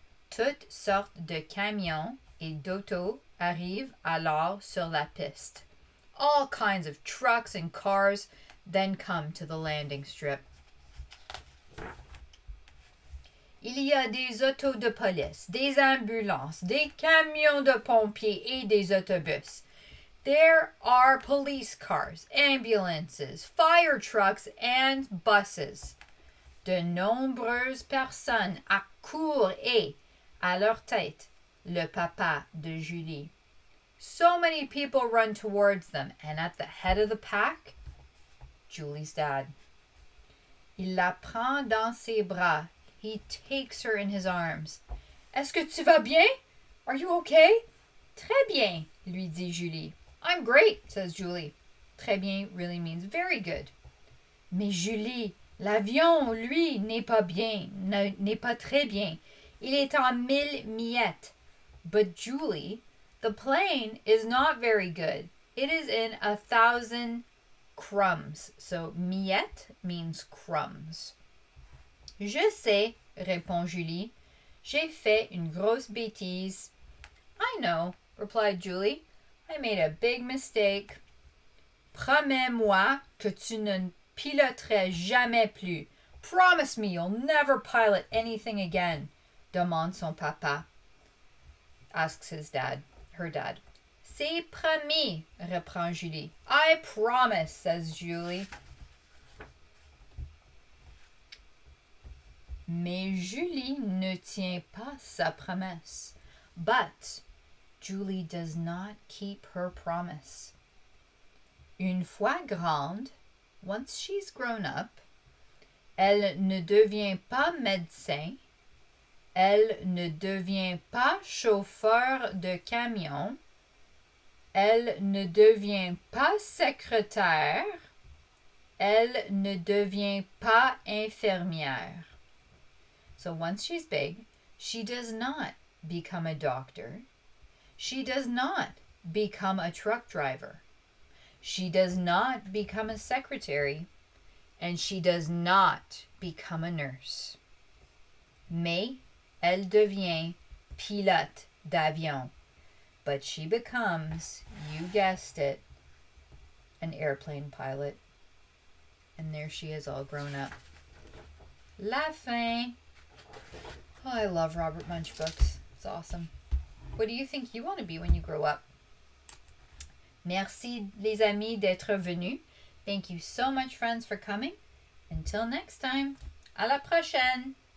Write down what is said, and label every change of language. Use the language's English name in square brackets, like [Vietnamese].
[French] Toutes sortes de camions et d'autos arrivent alors sur la piste. [English] All kinds of trucks and cars then come to the landing strip. [French] Il y a des autos de police, des ambulances, des camions de pompiers et des autobus. [English] There are police cars, ambulances, fire trucks, and buses. [French] De nombreuses personnes accourent et, à leur tête, le papa de Julie. [English] So many people run towards them, and at the head of the pack, Julie's dad. [French] Il la prend dans ses bras. [English] He takes her in his arms. [French] Est-ce que tu vas bien? [English] Are you okay? [French] Très bien, lui dit Julie. [English] I'm great, says Julie. Très bien really means very good. [French] Mais Julie, l'avion, lui, n'est pas bien, n'est pas très bien. Il est en 1000 miettes. [English] But Julie, the plane is not very good. It is in 1,000 crumbs. So miette means crumbs. [French] Je sais, répond Julie. J'ai fait une grosse bêtise. [English] I know, replied Julie. I made a big mistake. [French] Promets-moi que tu ne piloterais jamais plus. [English] Promise me you'll never pilot anything again, [French] demande son papa. [English] Asks her dad. [French] C'est promis, reprend Julie. [English] I promise, says Julie. [French] Mais Julie ne tient pas sa promesse. [English] But Julie does not keep her promise. [French] Une fois grande, [English] once she's grown up, [French] elle ne devient pas médecin, elle ne devient pas chauffeur de camion, elle ne devient pas secrétaire, elle ne devient pas infirmière. [English] So once she's big, she does not become a doctor. She does not become a truck driver. She does not become a secretary. And she does not become a nurse. [French] Mais elle devient pilote d'avion. [English] But she becomes, you guessed it, an airplane pilot. And there she is all grown up. [French] La fin. [English] Oh, I love Robert Munsch books. It's awesome. What do you think you want to be when you grow up? [French] Merci les amis d'être venus. [English] Thank you so much friends for coming. Until next time. [French] À la prochaine.